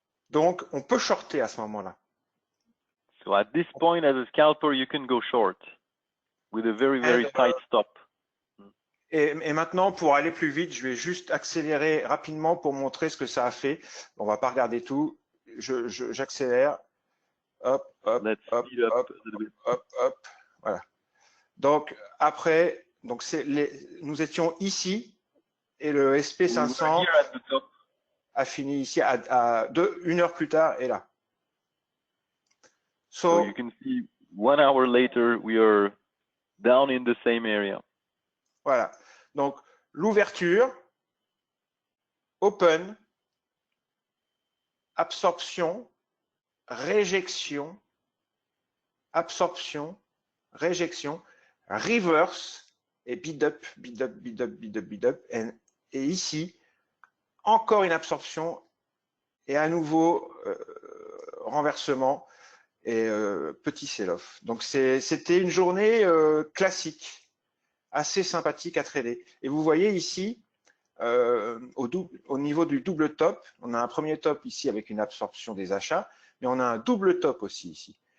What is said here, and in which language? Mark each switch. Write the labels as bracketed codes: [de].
[fr] Donc on peut shorter à ce moment-là. [en] So at this point, as a scalper, you can go short with a very, very tight stop. [fr] Et maintenant, pour aller plus vite, je vais juste accélérer rapidement pour montrer ce que ça a fait. On va pas regarder tout. J'accélère. Hop, hop, [en] Let's hop, speed up hop, a little bit. [fr] hop, hop. Voilà. Donc après, nous étions ici et le SP500 [en] Here at the top. [fr] a fini ici une heure plus tard et là. [en] So you can see 1 hour later, we are down in the same area. [fr] Voilà. Donc l'ouverture, open, absorption, réjection, absorption, réjection, reverse et bid up, bid up, bid up, bid up, bid up. Et ici, encore une absorption et à nouveau renversement et petit sell-off. Donc c'était une journée classique, assez sympathique à trader. Et vous voyez ici, au niveau du double top, on a un premier top ici avec une absorption des achats, mais on a un double top aussi ici.